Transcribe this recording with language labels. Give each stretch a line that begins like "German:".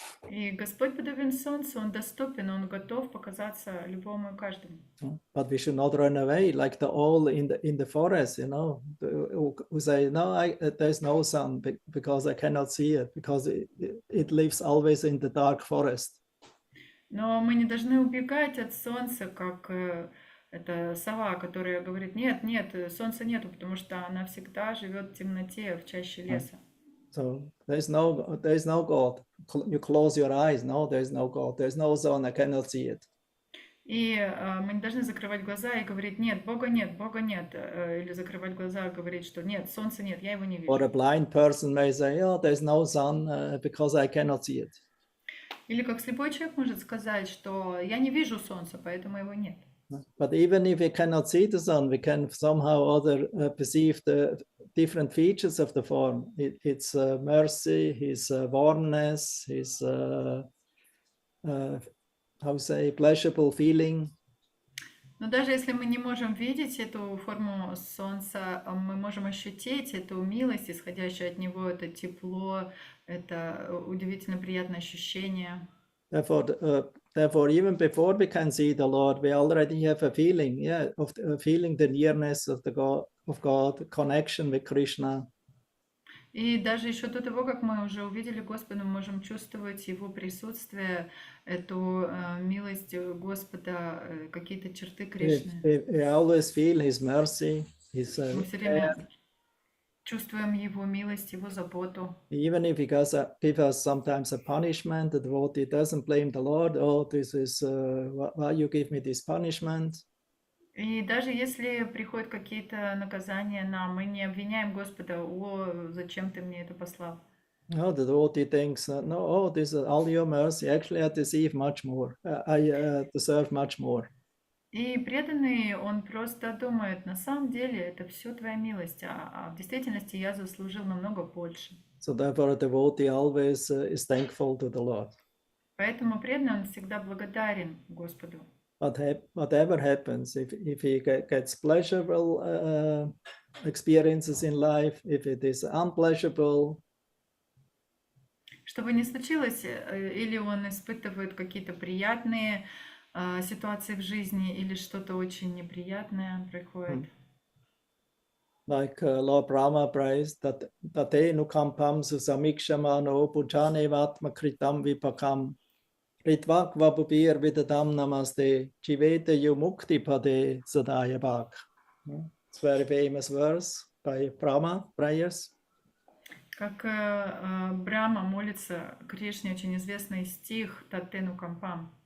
Russian: И Господь подобен солнцу, Он доступен, Он готов показаться любому и каждому.
English: But we should not run away like the owl in the forest, who say, no, there's no sun because I cannot see it, because it lives always in the dark forest.
Russian: Но мы не должны убегать от солнца, как эта сова, которая говорит: нет, солнца нету, потому что она всегда живет в темноте, в чаще леса.
English: So there's no God. You close your eyes. No, there's no God. There's no sun. I cannot see it.
Russian: И мы не должны закрывать глаза и говорить: нет, Бога нет. Или закрывать глаза и говорить, что нет, солнца нет, я его не вижу.
English: Or a blind person may say, oh, there's no sun because I cannot see it.
Russian: Или как слепой человек может сказать, что я не вижу солнца, поэтому его нет.
English: But even if we cannot see the sun, we can somehow or other perceive the different features of the form. Its mercy, his warmness, his how say pleasurable feeling.
Russian: Но даже если мы не можем видеть эту форму солнца, мы можем ощутить эту милость, исходящую от него, это тепло, это удивительно приятное ощущение.
English: Therefore, even before we can see the Lord, we already have a feeling, of feeling the nearness of God, connection with Krishna.
Russian: И даже еще до того, как мы уже увидели Господа, мы можем чувствовать Его присутствие, эту милость Господа, какие-то черты Кришны.
English: We always feel His mercy, His
Russian: Мы все время чувствуем Его милость, Его заботу.
English: even if He give us sometimes a punishment, the devotee doesn't blame the Lord. Oh, this is why you give me this punishment.
Russian: И даже если приходят какие-то наказания нам, мы не обвиняем Господа, о, зачем ты мне это послал?
English: No, the devotee thinks, no, oh, this is all your mercy. Actually, I deserve much more. I deserve much more.
Russian: И преданный, он просто думает, на самом деле это все твоя милость, а в действительности я заслужил намного больше.
English: So therefore, a devotee always is thankful to the Lord.
Russian: Поэтому преданный, он всегда благодарен Господу.
English: But whatever happens, if he gets pleasurable experiences in life, if it is unpleasurable,
Russian: Что бы ни случилось, или он испытывает какие-то приятные ситуации в жизни, или что-то очень неприятное происходит.
English: like Lord Brahma prays that
Sanskrit: tate nukampam susamikshamano bhujane vatma kritam vipakam ritvakva bubir vidadam namaste jivete yumukti pade sadaya bhak.
English: It's a very famous verse by Brahma prayers.
Russian: Как Брахма молится Кришне, очень известный стих Таттену Кампам.